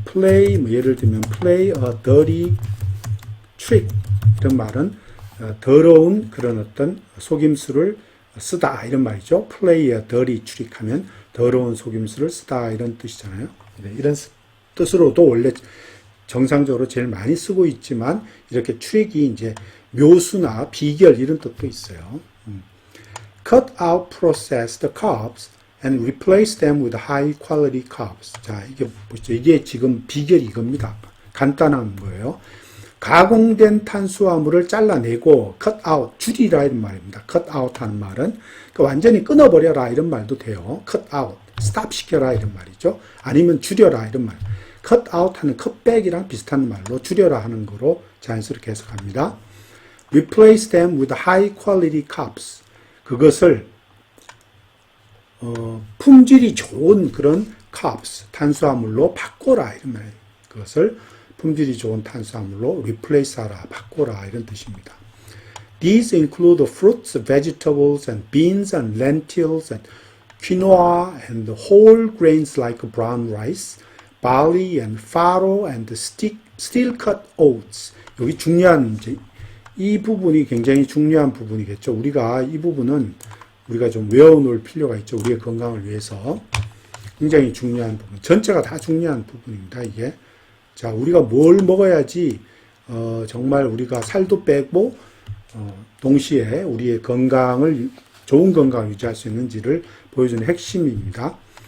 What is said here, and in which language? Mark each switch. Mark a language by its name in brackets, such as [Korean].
[Korean] play 뭐 예를 들면 [English] play a dirty trick [Korean] 이런 말은 더러운 그런 어떤 속임수를 쓰다 이런 말이죠. [English] play a dirty trick [Korean] 하면 더러운 속임수를 쓰다 이런 뜻이잖아요. 이런 뜻으로도 원래 정상적으로 제일 많이 쓰고 있지만 이렇게 트릭이 이제 묘수나 비결 이런 뜻도 있어요. [English] Cut out processed carbs and replace them with high quality carbs. [Korean] 자, 이게 보시죠. 이게 지금 비결이 이겁니다. 간단한 거예요. 가공된 탄수화물을 잘라내고 cut out, 줄이라 이런 말입니다. cut out 하는 말은 완전히 끊어버려라 이런 말도 돼요. cut out, stop 시켜라 이런 말이죠. 아니면 줄여라 이런 말. cut out 하는 cutback이랑 비슷한 말로 줄여라 하는 거로 자연스럽게 해석합니다. [English] Replace them with high quality carbs. [Korean] 그것을 품질이 좋은 그런 carbs, 탄수화물로 바꿔라 이런 말. 그것을 품질이 좋은 탄수화물로 replace하라, 바꿔라 이런 뜻입니다. [English] These include fruits, vegetables, and beans, and lentils, and quinoa, and whole grains like brown rice, barley, and farro, and steel-cut oats. [Korean] 여기 중요한 이 부분이 굉장히 중요한 부분이겠죠. 우리가 이 부분은 우리가 좀 외워놓을 필요가 있죠. 우리의 건강을 위해서 굉장히 중요한 부분. 전체가 다 중요한 부분입니다. 이게 자 우리가 뭘 먹어야지 정말 우리가 살도 빼고 동시에 우리의 건강을 좋은 건강을 유지할 수 있는지를 보여주는 핵심입니다.